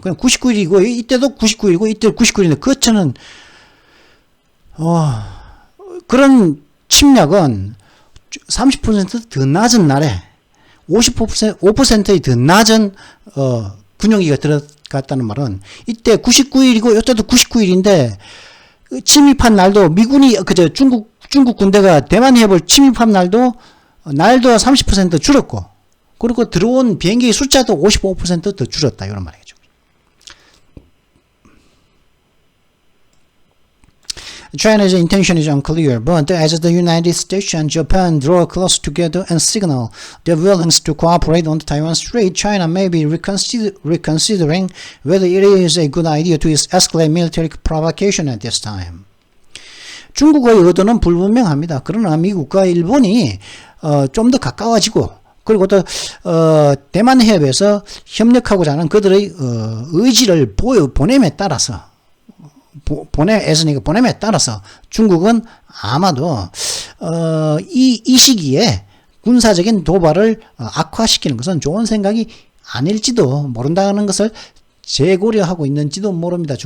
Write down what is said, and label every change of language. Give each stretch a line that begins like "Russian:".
Korean: 그냥 99일이고, 이때도 99일이고, 이때도 99일인데, 그렇잖은, 그런 침략은 30% 더 낮은 날에 5%의 더 낮은 군용기가 들어갔다는 말은 이때 99일이고 이때도 99일인데 침입한 날도 미군이 그저 중국 군대가 대만 해협을 침입한 날도 30% 줄었고, 그리고 들어온 비행기 숫자도 55% 더 줄었다 이런 말이죠.
English: China's intention is unclear, but as the United States and Japan draw closer together and signal their willingness to cooperate on the Taiwan Strait, China may be reconsidering whether it is a good idea to escalate military provocation at this time.
Korean: 중국의 의도는 불분명합니다. 그러나 미국과 일본이 좀 더 가까워지고, 그리고 또 대만 해협에서 협력하고자 하는 그들의 의지를 보냄에 따라서 보냄에 따라서 중국은 아마도 이 시기에 군사적인 도발을 악화시키는 것은 좋은 생각이 아닐지도 모른다는 것을 재고려하고 있는지도 모릅니다.